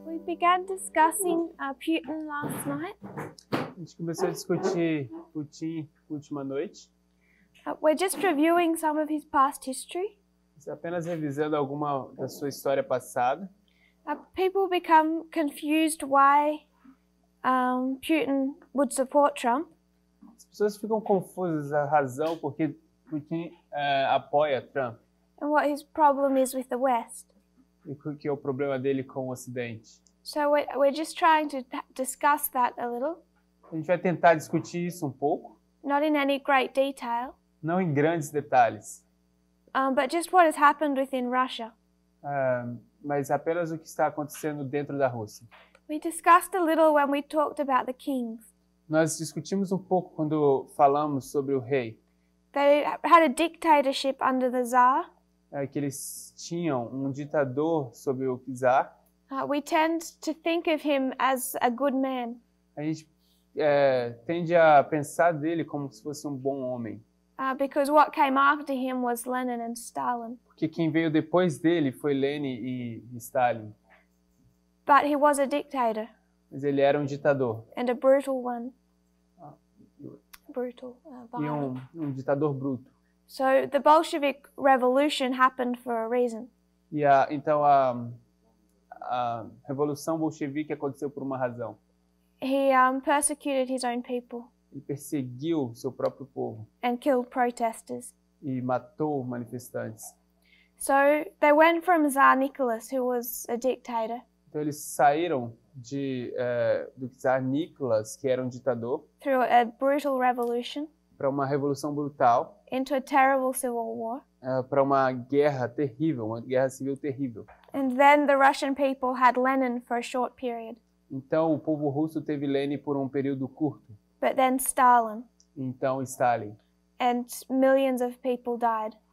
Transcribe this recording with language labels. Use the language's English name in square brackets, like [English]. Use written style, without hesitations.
[English] began discussing Putin last night. [Portuguese] A gente começou a discutir Putin última noite. [English] We're just reviewing some of his past history. [Portuguese] Apenas revisando alguma da sua história passada. [English] People become confused why Putin would support Trump. [Portuguese] As pessoas ficam confusas a razão porque Putin apoia Trump. [English] And what his problem is with the West. [Portuguese] E o que é o problema dele com o Ocidente. [English] So we're just trying to discuss that a little. [Portuguese] A gente vai tentar discutir isso um pouco. [English] Not in any great detail. [Portuguese] Não em grandes detalhes. [English] But just what has happened within Russia. [Portuguese] Mas apenas o que está acontecendo dentro da Rússia. [English] We discussed a little when we talked about the kings. [Portuguese] Nós discutimos um pouco quando falamos sobre o rei. [English] They had a dictatorship under the Tsar. [Portuguese] Que eles tinham um ditador sob o czar. [English] We tend to think of him as a good man. [Portuguese] A gente tende a pensar dele como se fosse um bom homem. [English] Because what came after him was Lenin and Stalin. [Portuguese] Porque quem veio depois dele foi Lenin e Stalin. [English] But he was a dictator. [Portuguese] Mas ele era um ditador. [English] And a brutal one. Brutal. [Portuguese] E um ditador bruto. [English] So the Bolshevik Revolution happened for a reason. [Portuguese] E então a Revolução Bolchevique aconteceu por uma razão. [English] He persecuted his own people. [Portuguese] Ele perseguiu seu próprio povo. [English] And killed protesters. [Portuguese] E matou manifestantes. [English] So they went from Tsar Nicholas, who was a dictator. [Portuguese] Então eles saíram do Tsar Nicholas, que era um ditador, [English] through a brutal revolution, [Portuguese] para uma revolução brutal, [English] into a terrible civil war, [Portuguese] para uma guerra terrível, uma guerra civil terrível. [English] And then the Russian people had Lenin for a short period. [Portuguese] Então o povo russo teve Lenin por um período curto. [English] But then Stalin. [Portuguese] Então Stalin. [English] And millions of people died.